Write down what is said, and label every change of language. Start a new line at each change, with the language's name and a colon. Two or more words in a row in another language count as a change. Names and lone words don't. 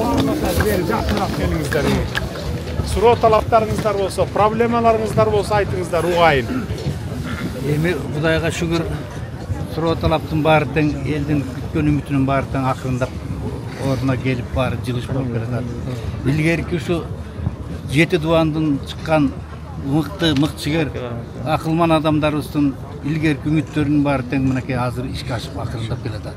Kazakh: Жақынырақ келіңіздер.
Kyrgyz: Суроо талаптарыңыздар болса, проблемаларыңыздар болса айтыңыздар, уғайын. Эми Кудайга шүгүр, суроо талаптын баары тең, элдин күткөн үмүтүнүн баары тең акырындап ордуна келип баары жылыш болуп келатат. Илгерки ушу 7 дубандын чыккан мыктыгер акылман адамдарыбыздын илгерки үмүттөрүнүн баары тең мынакей азыр ишке ашып акырындап келатат.